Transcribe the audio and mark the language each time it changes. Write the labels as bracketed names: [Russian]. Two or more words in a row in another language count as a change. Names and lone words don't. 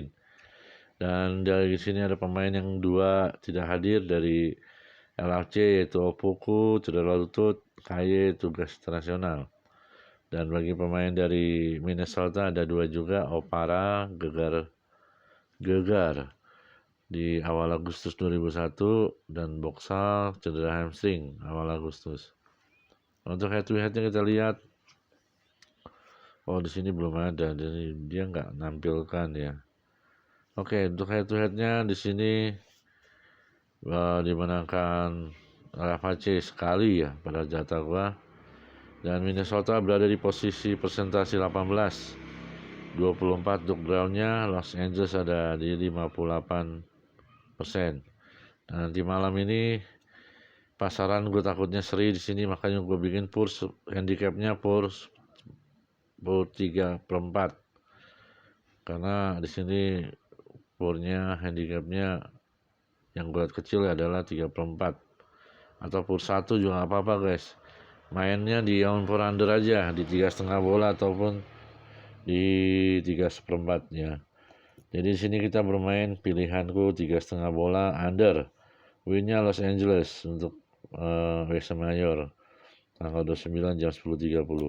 [Indonesian] Dan dari sini ada pemain yang 2 tidak hadir dari LAFC, yaitu Opoku cedera lutut, KY tugas internasional. Dan bagi pemain dari Minnesota ada 2 juga, Opara gegar di awal Agustus 2001 dan Boxall cedera hamstring awal Agustus. Untuk [English] head to headnya [Indonesian] kita lihat, oh di sini belum ada, jadi dia nggak nampilkan ya. Oke, untuk [English] head to headnya [Indonesian] di sini dimenangkan LAFC sekali ya pada jatah gua, dan Minnesota berada di posisi presentasi 18, 24 untuk groundnya. Los Angeles ada di 58%. Dan nanti malam ini pasaran gue takutnya seri di sini, makanya gue bikin purs handicapnya purs 3/4, karena di sini purnya handicapnya yang gue lihat kecil adalah 3/4 atau purs 1 juga nggak apa-apa guys. Mainnya di [English] over under [Indonesian] aja di 3,5 bola ataupun di 3/4 ya. Jadi di sini kita bermain pilihanku 3,5 bola under. Winnya Los Angeles untuk West Mayor tanggal 29 jam 10.30.